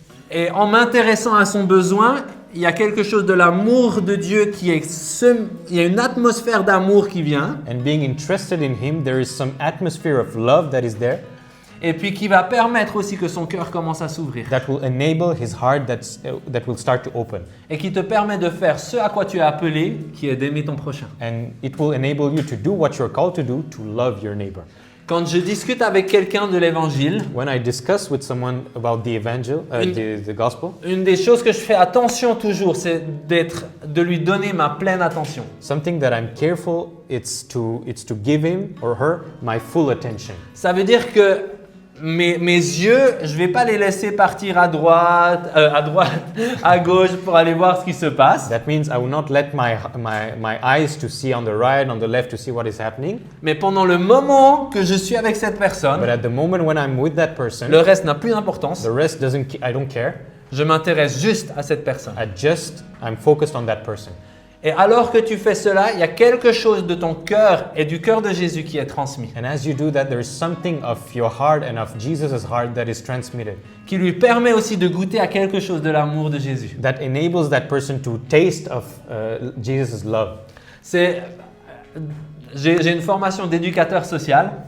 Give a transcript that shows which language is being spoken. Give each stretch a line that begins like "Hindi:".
French: Et en m'intéressant à son besoin, il y a quelque chose de l'amour de Dieu il y a une atmosphère d'amour qui vient,
English: And being interested in him, there is some atmosphere of love that is there
French: et puis qui va permettre aussi que son cœur commence à s'ouvrir,
English: that will enable his heart that will start to open.
French: et qui te permet de faire ce à quoi tu es appelé, qui est d'aimer ton prochain.
English: And it will enable you to do what you're called to do, to love your neighbor.
French: Quand je discute avec quelqu'un de l'évangile,
English: When I discuss with someone about the the gospel,
French: une des choses que je fais attention toujours, c'est de lui donner ma pleine attention.
English: something that I'm careful, it's to give him or her my full attention.
French: Ça veut dire que mes yeux, je vais pas les laisser partir à droite, à gauche pour aller voir ce qui se passe.
English: That means I will not let my eyes to see on the right, on the left to see what is happening.
French: Mais pendant le moment que je suis avec cette
English: But
French: personne,
English: at the moment when I'm with that person,
French: le reste n'a plus d'importance.
English: the rest I don't care.
French: Je m'intéresse juste à cette personne.
English: I'm focused on that person.
French: Et alors que tu fais cela, il y a quelque chose de ton cœur et du cœur de Jésus qui est transmis,
English: And as you do that, there is something of your heart and of Jesus' heart that is transmitted,
French: qui lui permet aussi de goûter à quelque chose de l'amour de Jésus.
English: that enables that person to taste of Jesus' love.
French: J'ai une formation d'éducateur social.